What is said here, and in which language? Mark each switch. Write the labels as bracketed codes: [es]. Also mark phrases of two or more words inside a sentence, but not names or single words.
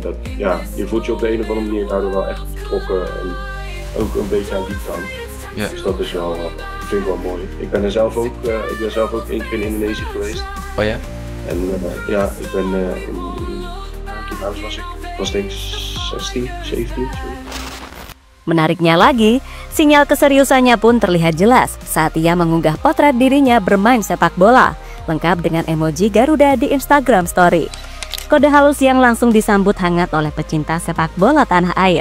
[nl] Dat, ja, je voelt je op de een of andere manier daardoor wel echt betrokken en ook een beetje aan die kant. Ja. Dus dat is wel, vind ik wel mooi. Ik ben zelf ook 1 keer in Indonesië geweest. Oh ja? En ja, ik ben toen was denk ik 16, 17. [id] Menariknya lagi, sinyal keseriusannya pun terlihat jelas saat ia mengunggah potret dirinya bermain sepak bola, lengkap dengan emoji Garuda di Instagram Story. Kode halus yang langsung disambut hangat oleh pecinta sepak bola tanah air.